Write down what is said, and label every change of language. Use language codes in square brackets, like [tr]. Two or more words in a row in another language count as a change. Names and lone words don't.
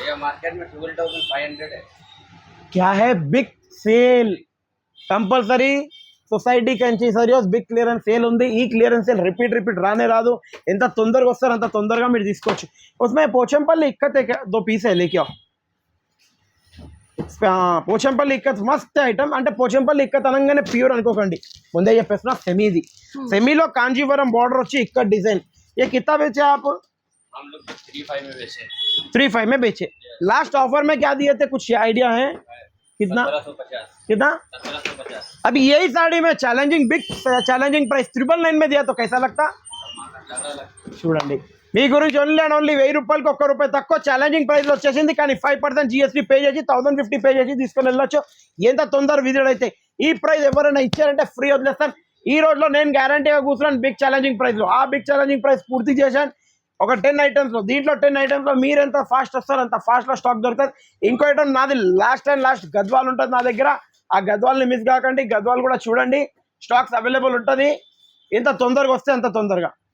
[hi] మార్కెట్ में 12,500 है क्या है [en] big sale compulsory [te] సొసైటీ కంచి సరియోస్ [en] big clearance sale [te] ఉంది ఈ [en] clearance sale [te] రిపీట్ రానే రాదు ఎంత తొందరగా వస్తారో అంత తొందరగా మీరు తీసుకోవచ్చు [hi] उसमें पोचमपल्ली इक्कत है क्या 2 पीस है लेके आओ [te] పోచంపల్లి ఇక్కత్ మస్త్ ఐటమ్ అంటే పోచంపల్లి ఇక్కత్ అనగానే ప్యూర్ అనుకోకండి ముందే చెప్పేస్తున్నా సెమీది సెమీలో కాంజీవరం బార్డర్ వచ్చి ఇక్కడ డిజైన్ [hi] ये कितना बेचे आप हम लोग 35 में बेचे 35 में बेचे [en] last offer [hi] में क्या दिए थे कुछ आइडिया है कितना 1750 कितना 1750 अभी यही साड़ी में [en] big challenging price [hi] 999 में दिया तो कैसा लगता [te] చూడండి మీ గురించి ఓన్లీ అండ్ ఓన్లీ 1000 రూపాయలకి 1 రూపాయి తక్కువ [en] challenging price [te] వచ్చేసింది కానీ 5% GST పే చేసి 1,050 పే చేసి తీసుకొని వెళ్ళొచ్చు ఎంత తొందర విజిట్ అయితే ఈ ప్రైస్ ఎవరైనా ఇచ్చారంటే ఫ్రీ వదిలేస్తాను ఈ రోజులో నేను గ్యారంటీగా కూర్చున్నాను [en] big challenging price [te] ఆ [en] big challenging price [te] పూర్తి చేశాను ఒక 10 ఐటమ్స్లో దీంట్లో 10 ఐటమ్స్లో మీరు ఎంత ఫాస్ట్ వస్తారో అంత ఫాస్ట్లో స్టాక్ దొరుకుతుంది ఇంకో ఐటమ్ నాది లాస్ట్ గద్వాల్ ఉంటుంది నా దగ్గర ఆ గద్వాల్ని మిస్ కాకండి గద్వాల్ కూడా చూడండి [en] stocks available [te] ఉంటుంది ఎంత తొందరగా వస్తే అంత తొందరగా